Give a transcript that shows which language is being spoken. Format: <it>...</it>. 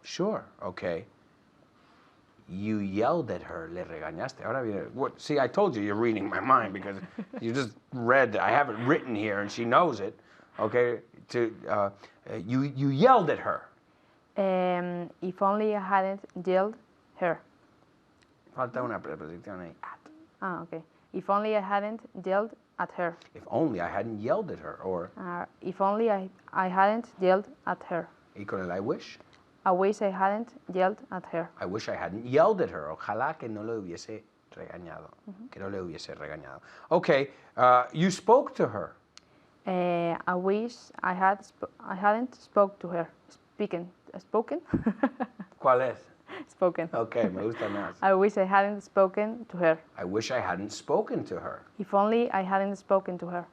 <en>Sure, okay. You yelled at her,</en> <es>le regañaste. Ahora viene,</es> <en>what? See, I told you you're reading my mind because you just read, I have it written here and she knows it. Okay, you yelled at her. If only I hadn't yelled her.</en> <es>Falta una preposición ahí, at.</es> <en>Okay. If only I hadn't yelled at her. If only I hadn't yelled at her, or... If only I hadn't yelled at her.</en> <es>Y con el</es> <en>I wish? I wish I hadn't yelled at her. I wish I hadn't yelled at her.</en> <es>Ojalá que no le hubiese regañado. Que no le hubiese regañado.</es> <en>Okay, you spoke to her. I wish I hadn't spoke to her. Spoken?</en> <es>¿Cuál es?</es> <en>Spoken.</en> <es>Okay, me gusta más.</es> <en>I wish I hadn't spoken to her. I wish I hadn't spoken to her. If only I hadn't spoken to her.</en>